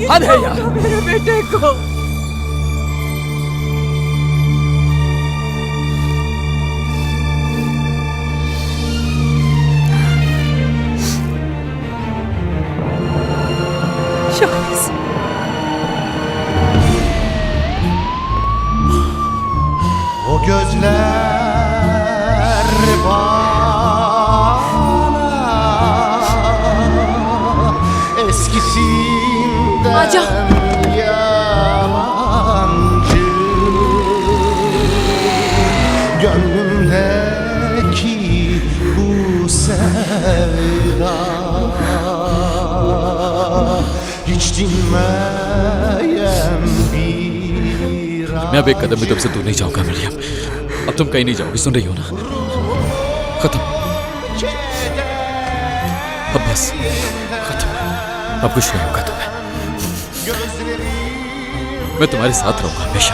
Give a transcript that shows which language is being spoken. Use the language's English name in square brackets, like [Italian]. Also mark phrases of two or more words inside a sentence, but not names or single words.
[Hindi] हद है यार। छोड़ दो मेरे बेटे को। शावेज, [Turkish] o gözler bana eskisinden Aca. yabancı, gönlümdeki bu sevda hiç dinmeyen bir [Hindi] मैं अब एक कदम भी तुमसे दूर नहीं जाऊंगा मरियम। अब तुम कहीं नहीं जाओगी, सुन रही हो ना? खत्म, अब बस खत्म। अब कुछ नहीं होगा तुम्हें। मैं तुम्हारे साथ रहूंगा हमेशा।